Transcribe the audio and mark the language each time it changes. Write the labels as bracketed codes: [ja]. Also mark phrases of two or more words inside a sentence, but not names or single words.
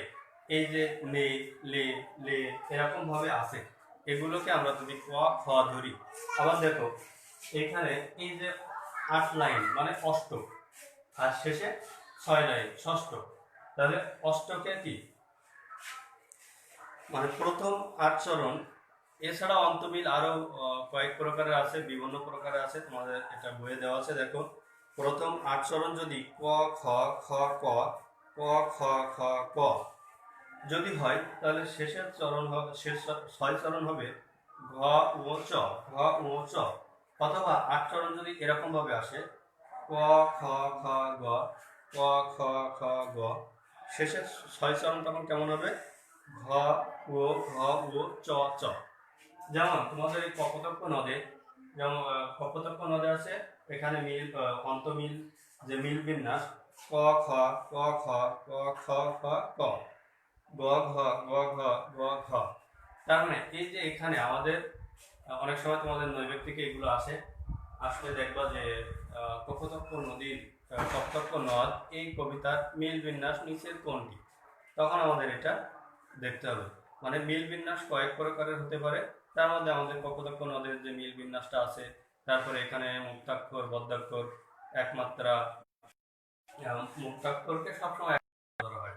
[bn] এই যে লে লে লে এরকম ভাবে আছে, এগুলোকে আমরা যদি ক খ ধরি, আবার দেখো এখানে এই যে 8 লাইন মানে অষ্টক, আর শেষে 6 লাইন ষষ্ঠ, তাহলে অষ্টকে কি মানে প্রথম 8 চরণ, এছাড়া অন্তমিল আরো কয়েক প্রকারের আছে, বিভিন্ন প্রকারের আছে, তোমাদের এটা বইয়ে দেওয়া আছে। দেখো প্রথম 8 চরণ যদি ক খ খ ক, ক খ খ ক যদি হয়, তাহলে শেষের চরণ হবে, শেষ 6 চরণ হবে ঘ ও চ, ঘ ও চ। অথবা 8 চরণ যদি এরকম ভাবে আসে ক খ খ গ, ক খ খ গ, শেষের 6 চরণ তখন কেমন হবে ঘ ও ঘ ও চ চ। যেমন তোমাদের এই কপোতাক্ষ নদে, যেমন কপোতাক্ষ নদে আছে, এখানে মিল অন্তমিল যে মিল বিন্যাস ক খ ক খ ক খ খ ক, গ ঘ গ ঘ গ ঘ। তার মানে এই যে এখানে আমাদের অনেক সময় তোমাদের নৈবেত্তিকে এগুলো আসে, আসলে দেখবা যে কপোতাক্ষ নদীর কপোতাক্ষ নদ এই কবিতার মিল বিন্যাস নিচের কোনটি, তখন আমাদের এটা দেখতে হবে। মানে মিল বিন্যাস কয়েক প্রকারের হতে পারে, তার মধ্যে আমাদের কপোতাক্ষ নদের যে মিল বিন্যাসটা আছে, তারপরে এখানে মুক্তাক্ষর বদ্যাক্ষর একমাত্রা, মুক্তাক্ষরকে সবসময় এক ধরা হয়।